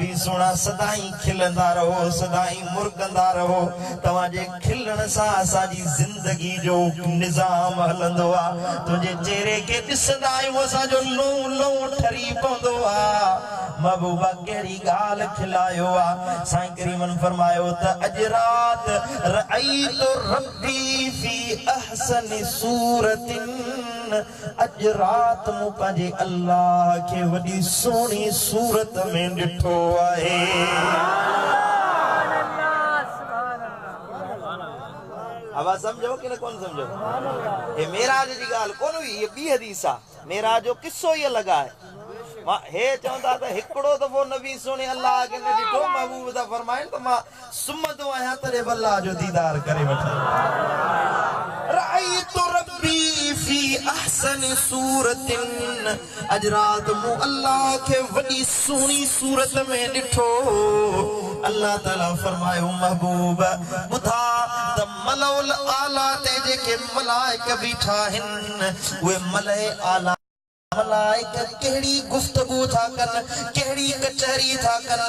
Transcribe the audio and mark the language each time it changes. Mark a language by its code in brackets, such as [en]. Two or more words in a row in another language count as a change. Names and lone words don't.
[sd] सोना सदाई खिलंदा रहो सदाई मुर्गंदा रहो तव्हांजे खिलण सां असांजी ज़िंदगी जो निज़ाम हलंदो आहे तुंहिंजे चेहरे खे ॾिसंदा आहियूं असांजो लूं लूं ठरी पवंदो आहे महबूबा कहिड़ी ॻाल्हि खिलायो आहे साईं करीमन फरमायो त अॼु राति [ar] رأيت ربي في أحسن صورة [sd] अज रात मु पंहिंजे अल्लाह के वॾी सोहणी सूरत में ॾिठो आहे। आवाज़ समझो कि न कोन समझो? ये मेराज जी ॻाल्हि कोन हुई, ये ॿी हदीस आहे। मेराज जो किस्सो ई अलॻि आहे। हे चवंदा त हिकिड़ो दफ़ो नबी सोने अल्लाह खे न ॾिठो, महबूब था फरमाइनि त मां सुम्हंदो आहियां तॾहिं बि अल्लाह जो दीदार करे वठां। [ar] رأيت ربي في أحسن صورة, [sd] अज रात मूं अल्लाह खे वॾी सुहिणी सूरत में ॾिठो। अल्लाह ताला फरमायो महबूब ॿुधा त [ar] الملأ الأعلى [sd] ते जेके मलाइक बीठा आहिनि, उहे [ar] الملأ الأعلى [sd] मलाइका केड़ी गुफ्तगू था कन, केड़ी कचहरी था कन।